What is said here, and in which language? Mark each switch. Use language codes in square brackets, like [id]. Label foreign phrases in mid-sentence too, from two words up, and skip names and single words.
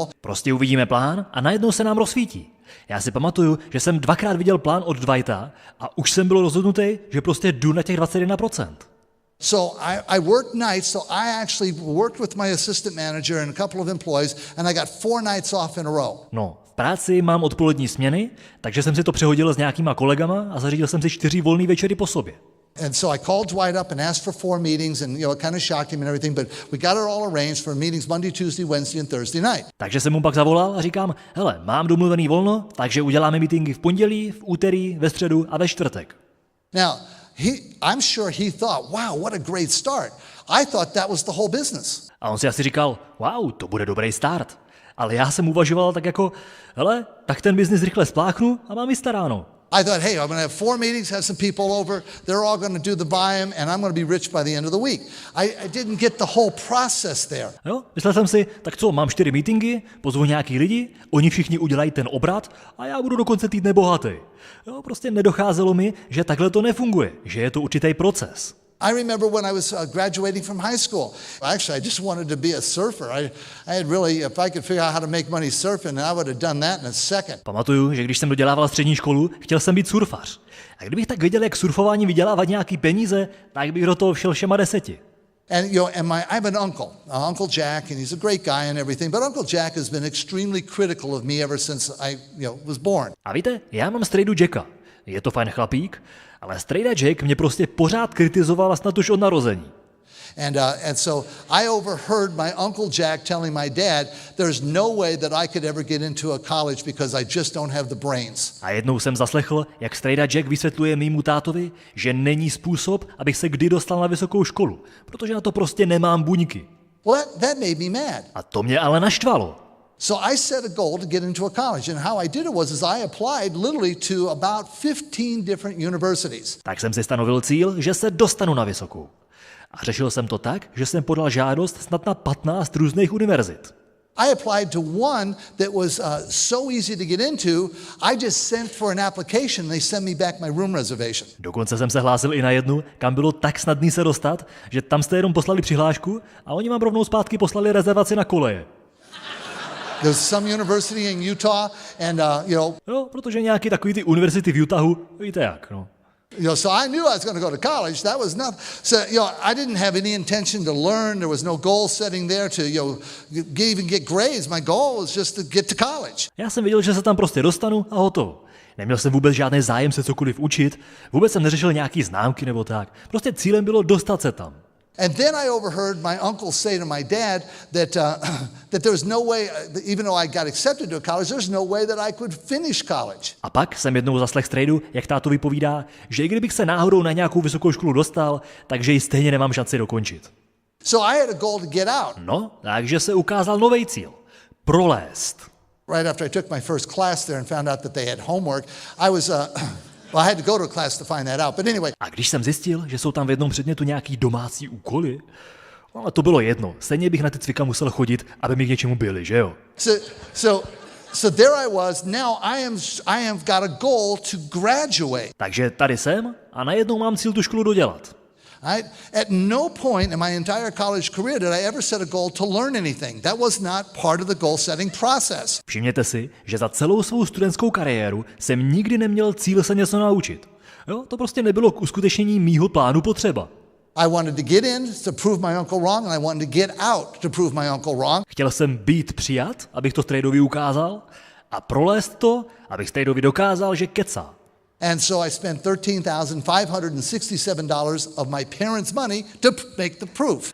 [cs] Prostě uvidíme plán a najednou se nám rozsvítí. Já si pamatuju, že jsem dvakrát viděl plán od Dwighta a už jsem byl rozhodnutý, že prostě jdu na těch 21%. [en] So I worked nights, so I actually worked with my assistant manager and a couple of employees, and I got 4 nights off in a row. [cs] No, v práci mám odpolední směny, takže jsem si to přehodil s nějakýma kolegama a zařídil jsem si 4 volný večery po sobě. [en] And so I called Dwight up and asked for 4 meetings, and it kind of shocked him and everything, but we got it all arranged for meetings Monday, Tuesday, Wednesday and Thursday night. [cs] Takže jsem mu pak zavolal a říkám, hele, mám domluvený volno, takže uděláme meetingy v pondělí, v úterý, ve středu a ve čtvrtek. [en] Now, I'm sure he thought, wow, what a great start. I thought that was the whole business. [cs] A on si asi říkal, wow, to bude dobrý start. Ale já jsem uvažoval tak jako, hele, tak ten biznis rychle spláchnu a mám vystaráno. [en] I thought, hey, I'm going to have 4 meetings, have some people over, they're all going to do the buy-in, and I'm going to be rich by the end of the week. I didn't get the whole process there. [cs] Jo, myslel jsem si, tak co, mám 4 meetingy, pozvu nějaký lidi, oni všichni udělají ten obrat a já budu do konce týdne bohatý. Jo, prostě nedocházelo mi, že takhle to nefunguje, že je to určitý proces. [en] I remember when I was graduating from high school. Actually, I just wanted to be a surfer. I had really, if I could figure out how to make money surfing, I would have done that in a second. [cs] Pamatuju, že když jsem dodělával střední školu, chtěl jsem být surfař. A kdybych tak věděl, jak surfování vydělávat nějaký peníze, tak bych do toho šel všema 10. [en] And I have an uncle, Uncle Jack, and he's a great guy and everything. But Uncle Jack has been extremely critical of me ever since I, was born. [cs] A víte, já mám strejdu Jacka. Je to fajn chlapík, ale strejda Jack mě prostě pořád kritizoval snad už od narození. [en] And so I overheard my Uncle Jack telling my dad, there's no way that I could ever get into a college because I just don't have the brains. [cs] A jednou jsem zaslechl, jak strejda Jack vysvětluje mému tátovi, že není způsob, abych se kdy dostal na vysokou školu, protože na to prostě nemám buňky. [en] Well, that made me mad. [cs] A to mě ale naštvalo. [en] So I set a goal to get into a college, and how I did it was I applied literally to about 15 different universities. [cs] Tak jsem si stanovil cíl, že se dostanu na vysokou. A řešil jsem to tak, že jsem podal žádost snad na 15 různých univerzit. [en] I applied to one that was so easy to get into, I just sent for an application and they sent me back my room reservation. [cs] Dokonce jsem se hlásil i na jednu, kam bylo tak snadný se dostat, že tam jste jenom poslali přihlášku a oni vám rovnou zpátky poslali rezervaci na koleje. [en] There's some university in Utah and [cs] Jo, protože nějaký takový ty univerzity v Utahu, víte jak, no. [en] So I knew I was going to go to college. That was nothing. So, I didn't have any intention to learn. There was no goal setting there to, even get grades. My goal was just to get to college. [cs] Já jsem věděl, že se tam prostě dostanu a hotovo. Neměl jsem vůbec žádný zájem se cokoliv učit, vůbec jsem neřešil nějaký známky nebo tak. Prostě cílem bylo dostat se tam. [en] And then I overheard my uncle say to my dad that there's no way, even though I got accepted to a college, there's no way that I could finish college. [cs] A pak jsem jednou zaslech strejdu, jak táto vypovídá, že i kdybych se náhodou na nějakou vysokou školu dostal, takže ji stejně nemám šanci dokončit. [en] So I had a goal to get out. [cs] No, takže se ukázal nový cíl. Prolézt. [en] Right after I took my first class there and found out that they had homework, I was well, I had to go to a class to find that out. But anyway. [cs] A když jsem zjistil, že jsou tam v jednom předmětu nějaký domácí úkoly, ale to bylo jedno. Stejně bych na ty cvika musel chodit, aby mi k něčemu byli, že jo? [en] So there I was. Now I am got a goal to graduate. [cs] Takže tady jsem a najednou mám cíl tu školu dodělat. [en] Right? At no point in my entire college career did I ever set a goal to learn anything. That was not part of the goal setting process. [cs] Všimněte si, že za celou svou studentskou kariéru jsem nikdy neměl cíl se něco naučit. Jo, to prostě nebylo k uskutečnění mýho plánu potřeba. [en] I wanted to get in to prove my uncle wrong and I wanted to get out to prove my uncle wrong. [cs] Chtěl jsem být přijat, abych to strejdovi ukázal, a prolézt to, abych strejdovi dokázal, že kecá. [en] And so I spent $13,567 of my parents' money to make the proof.